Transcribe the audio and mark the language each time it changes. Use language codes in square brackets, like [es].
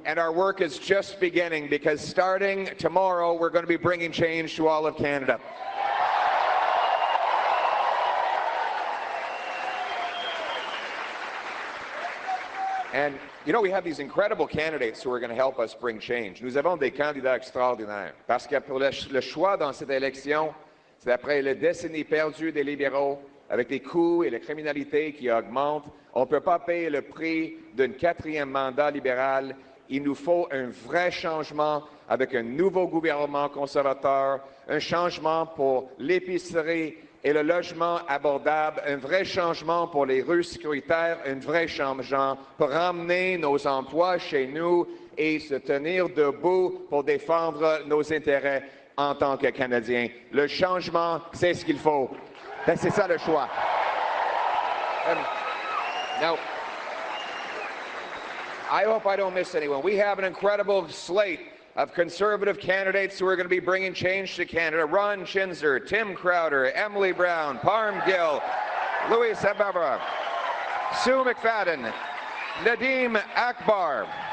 [en] And our work is just beginning, because starting tomorrow, we're going to be bringing change to all of Canada. And you know, we have these incredible candidates who are going to help us bring change. [fr] Nous avons des candidats extraordinaires. Parce que pour le choix dans cette élection, c'est après les décennies perdues des libéraux, avec les coûts et la criminalité qui augmentent, on ne peut pas payer le prix d'un 4e mandat libéral. Il nous faut un vrai changement avec un nouveau gouvernement conservateur, un changement pour l'épicerie et le logement abordable, un vrai changement pour les rues sécuritaires, un vrai changement pour ramener nos emplois chez nous et se tenir debout pour défendre nos intérêts en tant que Canadiens. Le changement, c'est ce qu'il faut. C'est ça le choix. [en] Now, I hope I don't miss anyone. We have an incredible slate of Conservative candidates who are going to be bringing change to Canada. Ron Chinzer, Tim Crowder, Emily Brown, Parm Gill, Louis Sabara, Sue McFadden, Nadeem Akbar.